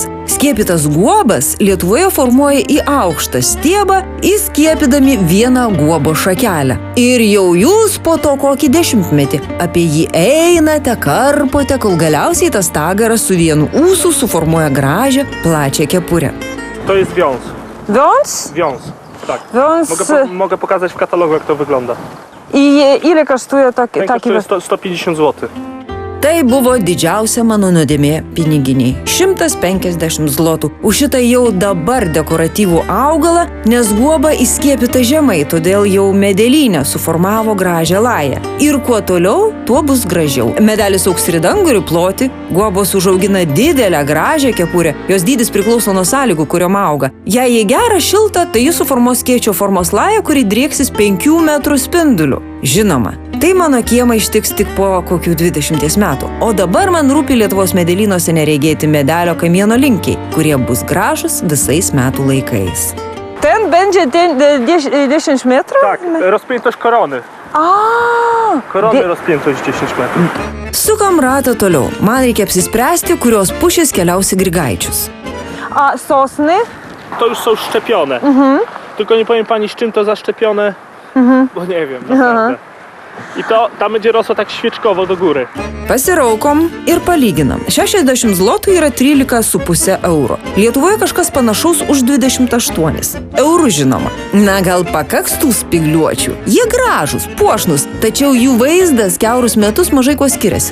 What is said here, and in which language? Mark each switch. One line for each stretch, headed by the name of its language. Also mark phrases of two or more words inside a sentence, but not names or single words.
Lithuanian: Skiepytas guobas Lietuvoje formuoja į aukštą stiebą, įskiepydami vieną guobo šakelę. Ir jau jūs po to kokį 10-metį apie jį einate, karpote, kol galiausiai tas stagaras su vienu ūsu suformuoja gražią, plačią kepurę.
Polish: To jest wiąz. Wiąz? Wiąz. Tak. Wiąz. Mogę pokazać w katalogu, jak to wygląda. I ile kosztuje Ten taki kosztuje 150 zł.
Lithuanian: Tai buvo didžiausia mano nuodėmė piniginiai – 150 zlotų. Už šitą jau dabar dekoratyvų augalą, nes guoba įskiepyta žemai, todėl jau medelynė suformavo gražią lają. Ir kuo toliau, tuo bus gražiau. Medelis augs ridangurių ploti, guobos užaugina didelę gražią kepurę. Jos dydis priklauso nuo sąlygų, kuriom auga. Jei jie gera šilta, tai jis suformuos skėčio formos lają, kuri drieksis 5 metrų spinduliu. Žinoma, tai mano kiemą ištiks tik po kokių 20 metų. O dabar man rūpi Lietuvos medelynuose neregėti medelio kamieno linkiai, kurie bus gražus visais metų laikais.
Polish: Ten będzie 10 metrów? Tak, rozpiętość korony. Korony rozpiętość 10 metrów.
Lithuanian: Sukam ratą toliau. Man reikia apsispręsti, kurios pušys keliausi Grigaičius.
Polish: A sosny? To już są szczepione. Tylko nie powiem pani, z czym to zaszczepione, bo nie wiem, naprawdę. I to tam będzie rosło tak świeczkowo do góry.
Lithuanian: Pasiraukom ir palyginam. 60 zlotų yra 13,5 euro. Lietuvoje kažkas panašaus už 28 eurų žinoma. Na, gal pakaks tų spigliuočių. Jie gražus, puošnus, tačiau jų vaizdas kiaurus metus mažai kuo skiriasi.